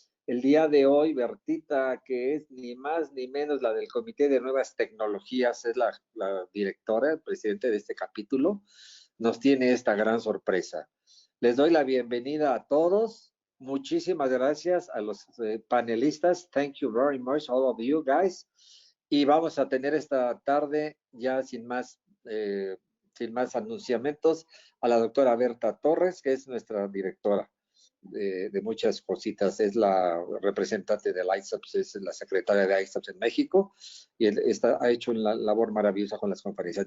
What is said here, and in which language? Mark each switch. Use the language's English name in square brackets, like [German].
[Spanish] El día de hoy, Bertita, que es ni más ni menos la del Comité de Nuevas Tecnologías, es la directora, el presidente de este capítulo, nos tiene esta gran sorpresa. Les doy la bienvenida a todos. Muchísimas gracias a los panelistas. [English] Thank you very much, all of you guys. [Spanish] Y vamos a tener esta tarde, ya sin más anunciamientos, a la doctora Bertha Torres, que es nuestra directora de muchas cositas. Es la representante del ISAPS, es la secretaria de ISAPS en México, y ha hecho una labor maravillosa con las conferencias.